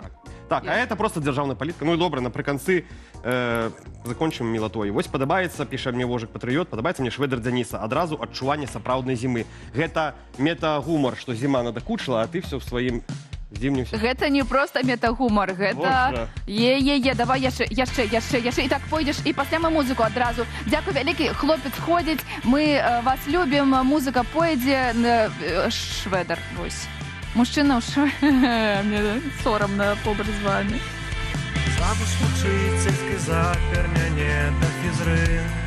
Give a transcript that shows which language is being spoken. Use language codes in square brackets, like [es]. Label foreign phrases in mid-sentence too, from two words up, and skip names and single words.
[be] Так, [ru] а это просто [be] дзяржаўная палітыка. Ну і добра, напрыканцы закончым мілатой. Вось падабаецца, піша мне Вожык Патрыёт, падабаецца мне Швэдэр Дзяніса. Адразу адчуванне сапраўднай зімы. Гэта мета-гумар, што зіма надакучыла, а ты все в сваім Зимним сезоном. Гэта не просто метагумор, гэта... Е-е-е, давай яшчэ. І так пойдзеш, і пасля мы музыку адразу. Дзякуй вялікі, хлопец ходзіць, мы вас любім, музыка пойдзе. Шведар, вось. Мужчына ў мне сорамна побач з вами. Завуч вучыцельскі запер мяне да фізры.